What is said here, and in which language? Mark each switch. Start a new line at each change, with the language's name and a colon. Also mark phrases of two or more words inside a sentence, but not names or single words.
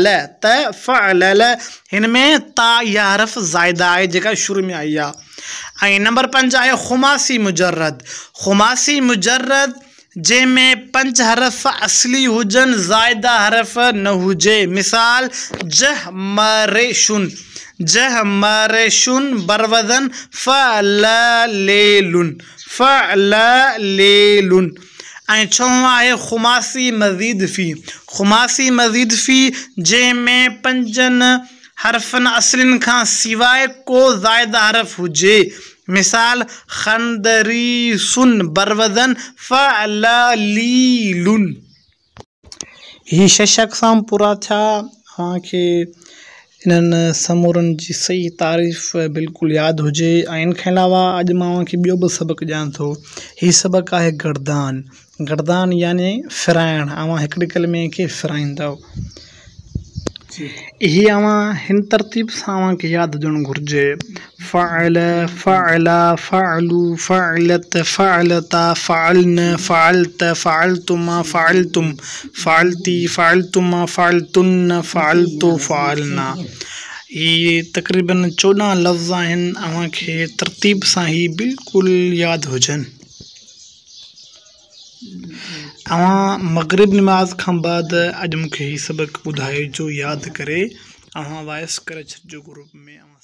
Sindhi: तफ़अल हिन में ता इहा हर्फ़ ज़ाइदा आहे जेका शुरू में आई आहे। ऐं नंबर 5 आहे खुमासी मुजर्रद। खुमासी मुजर्रद जंहिंमें 5 हर्फ़ असली हुजनि, ज़ाइदा हर्फ़ न हुजे। मिसाल जहमरेशुन। जहमरेशुन बरवज़न फ़अलेलुन। फ़अलेलुन। ऐं 6 आहे खुमासी मज़ीद फ़ी। खुमासी मज़ीद फ़ी जंहिंमें 5 हर्फ़नि असलिन खां सवाइ को ज़ाइदा हर्फ़ हुजे। मिसाल खंदरीसुन बरवज़न फ़अलीलुन। ही 6 अक़साम पूरा थिया। तव्हांखे इन्हनि समूरनि जी सही तारीफ़ बिल्कुलु यादि हुजे। ऐं इन खां अलावा अॼु मां तव्हांखे ॿियो बि सबक़ु ॾियां थो। हीउ सबक़ु आहे गर्दान। गर्दान यानी फिराइण। अवां हिकिड़े कलमे खे फिराईंदव। इहे अवां हिन तरतीब सां अवांखे यादि हुजणु घुरिजे।
Arabic: فَعَلَ، فَعَلَا، فَعَلُوا، فَعَلَتْ، فَعَلَتَا، فَعَلْنَ، فَعَلْتَ، فَعَلْتُمَا، فَعَلْتُمْ، فَعَلْتِ، فَعَلْتُمَا، فَعَلْتُنَّ، فَعَلْتُ، فَعَلْنَا.
Sindhi: ये तक़रीबन 14 लफ़्ज़ आहिनि। अवांखे तरतीब सां ही बिल्कुलु यादि हुजनि। अवां मग़रिब नमाज़ खां बाद अॼु मूंखे ही सबक़ु ॿुधाइजो यादि करे। अवां वॉइस करे छॾिजो ग्रुप में।